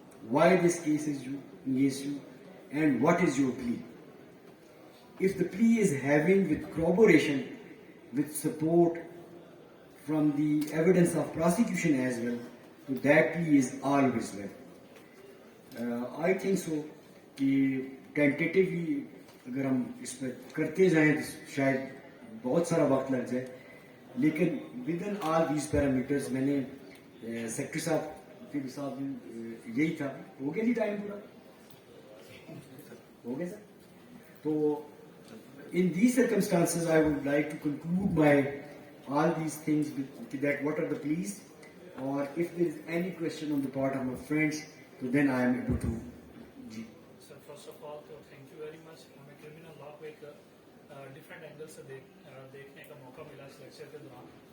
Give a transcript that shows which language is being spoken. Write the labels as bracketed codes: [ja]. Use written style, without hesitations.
[en] why this case is against you, and what is your plea. If the plea is having with corroboration, with support from the evidence of prosecution as well, so that plea is always well. I think so [ur] کہ ٹینٹیٹیولی اگر ہم اس پہ کرتے جائیں تو شاید بہت سارا وقت لگ جائے, لیکن with in all these parameters میں نے سیکٹری صاحب کے صاحب یہی تھا. ہو گیا جی ٹائم پورا ہو گیا سر. [en] تو in these circumstances I would like to conclude my all these things with that what are the pleas, or if there is any question on the part of my friends, so then I am able to. Sir, first of all تو thank you very much. [ur] ہمیں criminal law کو ایک different angle سے دیکھنے کا موقع ملا اس lecture کے دوران.